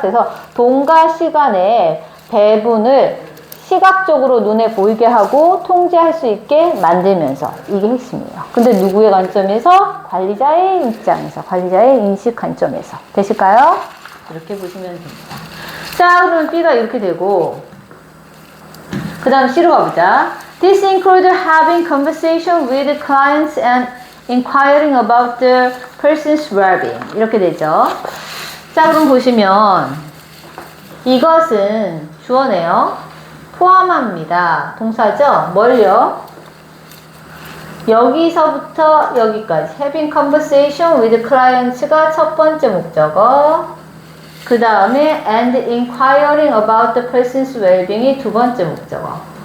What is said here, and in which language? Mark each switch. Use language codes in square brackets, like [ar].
[ko] 그래서 돈과 시간의 배분을 시각적으로 눈에 보이게 하고 통제할 수 있게 만들면서 이게 핵심이에요. 근데 누구의 관점에서? 관리자의 입장에서, 관리자의 인식 관점에서. 되실까요? 이렇게 보시면 됩니다. 자, 그러면 B가 이렇게 되고 그 다음 C로 가보자. [en] This includes having conversation with clients and inquiring about the person's well-being. [ko] 이렇게 되죠. 자, 그럼 보시면 이것은 주어네요. 포함합니다. 동사죠? 뭘요? 여기서부터 여기까지 [en] having conversation with clients [ko] 가 첫 번째 목적어 그 다음에 [en] and inquiring about the person's well-being [ko] 이 두 번째 목적어.